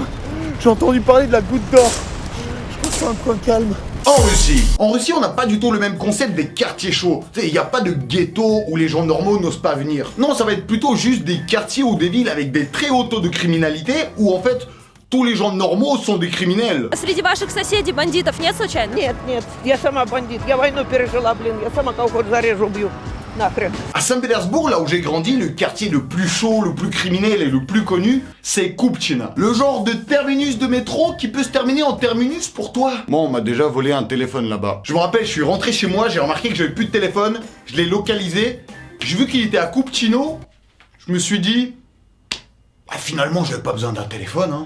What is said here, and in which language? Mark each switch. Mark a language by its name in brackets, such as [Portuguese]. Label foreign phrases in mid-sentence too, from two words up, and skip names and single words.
[French] J'ai entendu parler de la Goutte d'Or. Je crois que c'est un coin calme. En Russie, on n'a pas du tout le même concept des quartiers chauds. Tu sais, il n'y a pas de ghetto où les gens normaux n'osent pas venir. Non, ça va être plutôt juste des quartiers ou des villes avec des très hauts taux de criminalité où en fait, tous les gens normaux sont des criminels. [Russian] Среди ваших соседей бандитов нет случайно? Нет, я сама бандит, я войну пережила, блин, я сама кого хоть зарежу, убью, нахрен. [French] À Saint-Pétersbourg, là où j'ai grandi, le quartier le plus chaud, le plus criminel et le plus connu, c'est Kupchina. Le genre de terminus de métro qui peut se terminer en terminus pour toi. Moi, on m'a déjà volé un téléphone là-bas. Je me rappelle, je suis rentré chez moi, j'ai remarqué que j'avais plus de téléphone, je l'ai localisé, j'ai vu qu'il était à Kupchino, je me suis dit, ah, finalement, j'avais pas besoin d'un téléphone, hein.